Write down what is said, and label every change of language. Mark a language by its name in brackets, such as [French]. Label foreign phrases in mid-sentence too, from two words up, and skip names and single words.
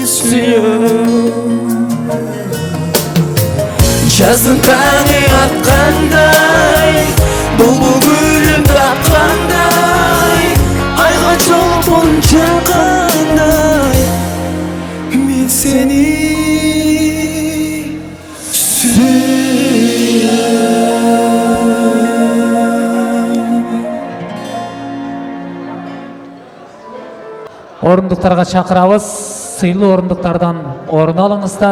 [Kazakh] suyum Жаздың таңы атқандай бұлбұл гүлім тапқандай айға [Uzbek] cho'lpon chaqanday men seni [Kazakh] Орындықтарға шақырабыз, сыйлы орындықтардан орын алыңыздар.